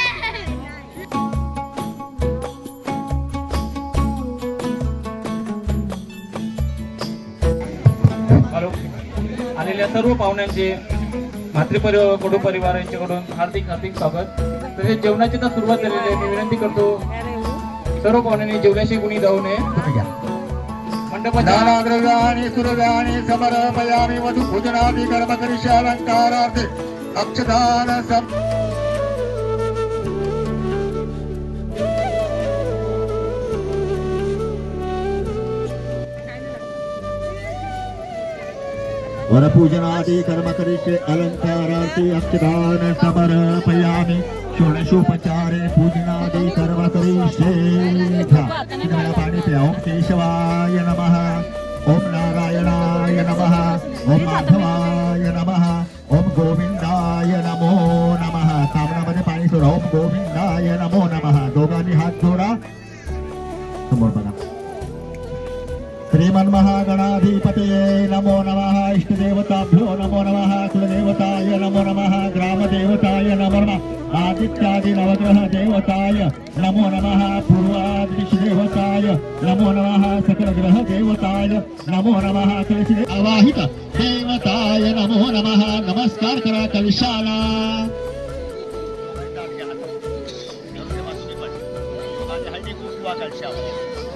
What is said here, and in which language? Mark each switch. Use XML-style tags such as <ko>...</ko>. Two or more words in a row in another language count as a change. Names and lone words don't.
<mr>आलेल्या सर्व पाहुण्यांचे मातृपरिवार कुटुंब परिवारांच्याकडून हार्दिक हार्दिक स्वागत. तसेच जेवणाची तर सुरुवात झालेली आहे. मी विनंती करतो सर्व पाहुण्यांनी जेवल्याशी कुणी जाऊ नये.</mr> <sa>दानद्रव्याणि सुरव्याणि समर्पयामि वधू पूजनादि कर्म करिष्ये अलंकारार्थे अक्षदान वरपूजनादि कर्म करिष्ये अलंकारार्थे अक्षदान समर्पयामि षोडशोपचारे पूजनादि कर्म करिष्ये.</sa> <mr>पाणी पे</mr> <sa>ओम केशवाय नमः ओम नारायणाय नमः ओम माधवाय नमः ओम गोविंदाय नमो नमः.</sa> <mr>सामनामध्ये पाणी सोडा.</mr> <sa>ओम गोविंदाय नमो नमः.</sa> <mr>दोघांनी हात जोडा. समोर बघा.</mr> <sa>श्रीमन्महागणाधिपतये नमो नमः. इष्टदेवताभ्यो नमो नमः. कुलदेवताय नमो नमः. ग्रामदेवताय नमो नमः. आदित्यादि नवग्रह देवताय नमो नमः. पूर्वादिश देवताय नमो नमः. सकल ग्रह देवताय नमो नमः. कलश अवाहित देवताय नमो नमः.</sa> <mr>नमस्कार करा कलशाला. हळदी कुंकवा कलशावर</mr>